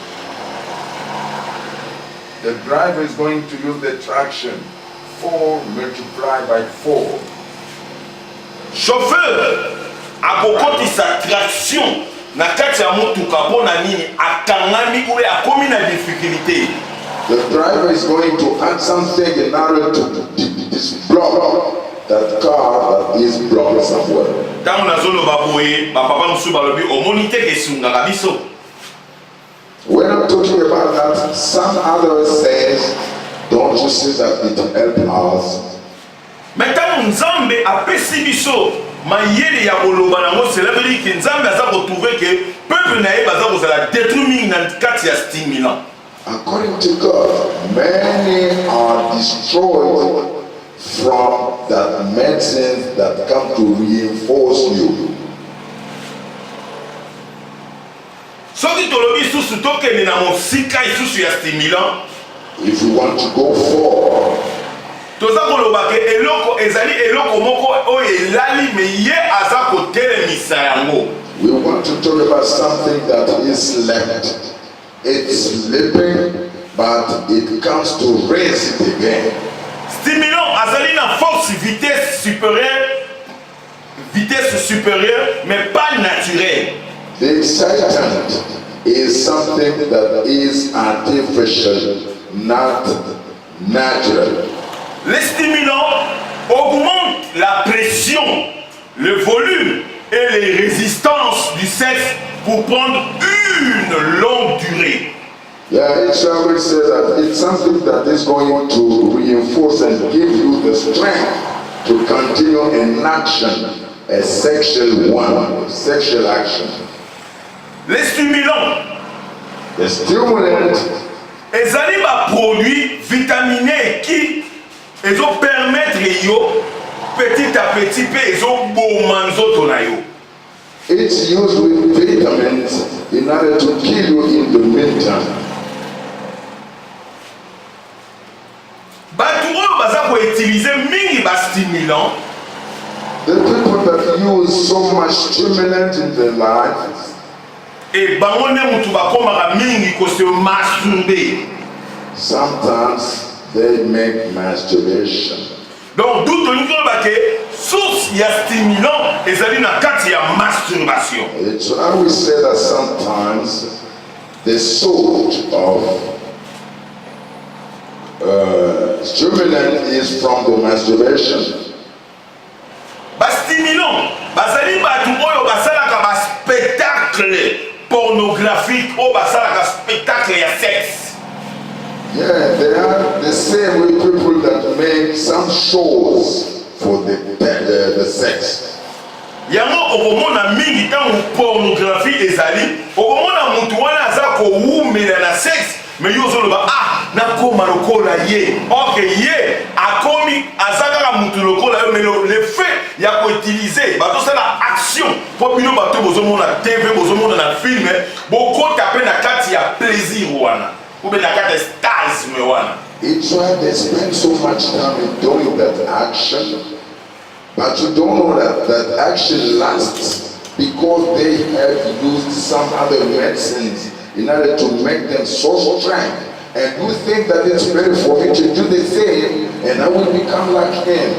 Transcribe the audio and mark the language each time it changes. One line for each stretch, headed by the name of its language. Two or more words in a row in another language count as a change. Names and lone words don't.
English: The driver is going to use the traction. 4 multiplied by 4.
Lingala: Chauffeur a rekotisa traction na kati ya motuka mpona nini akangami ou akomi na difficulté.
English: The driver is going to add something in order to block that car that is blocked somewhere.
Lingala: Ntango nazoloba boye bapapa mosusu balobi omoni te kesungaka biso.
English: When I'm talking about that, some others says, don't you see that it help us?
Lingala: Mais ntango Nzambe apesi biso mayele ya koloba nango,
French: cela veut dire que
Lingala: Nzambe aza kotrouve ke peuple na ye baza kozala détruit mingi na kati ya stimulant.
English: According to God, many are destroyed from that medicine that come to reinforce you.
Lingala: Soki tolobi susu tokende na mosika isusu ya stimulant,
English: If you want to go forward,
Lingala: toza koloba ke eloko ezali eloko moko oyo elali me ye aza kotelemisa yango.
English: we want to talk about something that is left. It's sleeping, but it comes to raise it again.
Lingala: Stimulant azali na
French: force vitesse supérieure mais pas naturelle.
English: The excitant is something that is artificial, not natural.
French: Les stimulants augmentent la pression, le volume et les résistances du sexe pour prendre une longue durée.
English: Yeah, it shall we say that it's something that is going to reinforce and give you the strength to continue in action, a sexual action.
French: Les stimulants
English: The stimulant
Lingala: ezali ba
French: produit vitaminé qui
Lingala: ezo permettre yo
French: petit à petit
Lingala: pe ezo boma nzoto na yo.
English: it's used with vitamins in order to kill you in the meantime.
Lingala: Bato oyo baza koutilize mingi ba stimulant,
English: The people that use so much stimulant in their lives,
Lingala: et bango nde mutu bakomaka mingi kose masturbe.
English: sometimes they make masturbation.
French: Donc d'où
Lingala: tolingi oloba ke source ya stimulant ezali na kati ya masturbation.
English: It's why we say that sometimes the source of stimulant is from the masturbation.
Lingala: Bastimulant bazali bato oyo basalaka baspectacle pornographique oyo basalaka spectacle ya sexe.
English: Yeah, they are the same way people that make some shows for the sex.
Lingala: Yango okomona mingi ntango pornographie ezali, okomona mutu wana aza kowumela na sexe, mais yo ozoloba nakoma lokola ye. Ok, ye akomi aza kaka mutu lokola yo,
French: mais le fait
Lingala: ya koutilize bazosala action mpo bino bato bozomona TV, bozomona na film, bokota mpe na kati ya plaisir wana ube na kati ya stasme wana.
English: It's why they spend so much time in doing that action, but you don't know that that action lasts because they have used some other medicines in order to make them so strong. And you think that it's better for me to do the same and I will become like him.